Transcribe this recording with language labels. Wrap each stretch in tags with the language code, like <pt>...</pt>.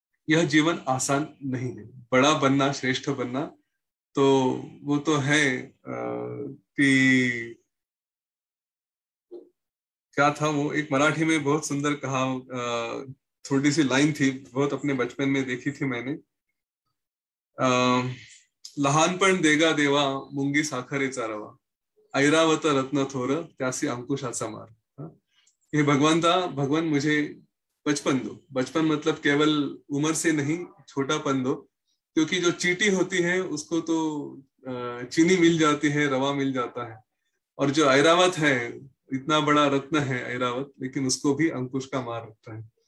<hi>यह जीवन आसान नहीं है। बड़ा बनना, श्रेष्ठ बनना, तो वो तो है कि क्या था वो, एक मराठी में बहुत सुंदर कहा, थोड़ी सी लाइन थी, बहुत अपने बचपन में देखी थी मैंने।</hi> <mr>लहानपण देगा देवा, मुंगी साखरेचा रवा, ऐरावत रत्न थोर, त्यासी अंकुशाचा मार।</mr> <hi>ये भगवान मुझे बचपन दो। बचपन मतलब केवल उम्र से नहीं, छोटापन दो, क्योंकि जो चींटी होती है उसको तो चीनी मिल जाती है, रवा मिल जाता है, और जो ऐरावत है, इतना बड़ा रत्न है ऐरावत, लेकिन उसको भी अंकुश का मार रखता है।</hi>